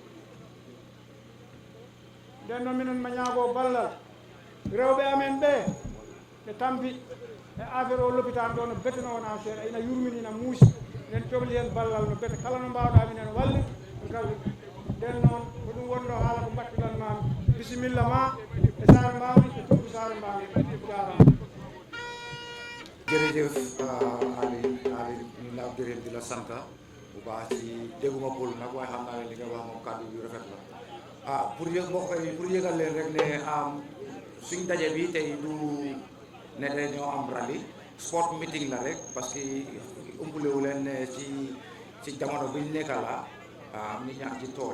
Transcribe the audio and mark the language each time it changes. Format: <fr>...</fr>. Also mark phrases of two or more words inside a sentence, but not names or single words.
<ff>nden noon minen ma ñaago ballal rewɓe amen ɓe ɓe tampi e affaire o l'hôpital ɗo no bete no wona seeɗa ina yurminina muusi nden cohli hen ballal no bete kala no mbawɗa minen walli kawi nden noon ko ɗum wonɗo haala ko mbattiɗanmami bisimilla ma e saare mbami e tundu saare mbami jarama</ff> <wo>jërëjëf Ali ñu la gërëm di la sant bu baax ci dégguma pol nag waaye xam naa ne li nga wax moom kàddu yu rafet la pour yëg mbokk yi pour yëgal leen rek ne suñ daje bi tey du ne dañoo am rallye sport meeting la rek parce que umpulewu leen ne ci jamono bi ñu nekk la nit ñaa ci tool</wo>